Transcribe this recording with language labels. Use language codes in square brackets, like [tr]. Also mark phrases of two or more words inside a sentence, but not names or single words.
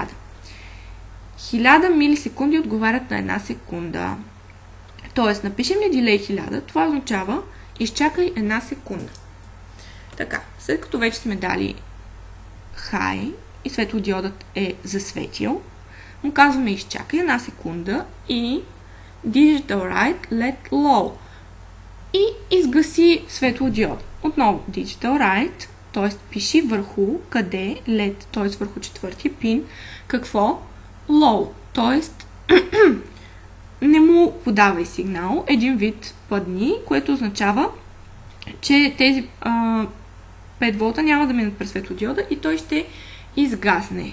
[bg] 1000 милисекунди отговарят на една секунда. Тоест, напишем ли дилей 1000, това означава изчакай една секунда. Така, след като вече сме дали high и светлодиодът е засветил, му казваме изчакай една секунда и [en] digital write let low [bg] и изгаси светлодиода. Отново [en] digital write, [bg] т.е. пиши върху къде LED, т.е. върху четвъртия пин, какво low, т.е. не му подавай сигнал, един вид пъдни, което означава, че тези 5 волта няма да минат през светлодиода и той ще изгасне.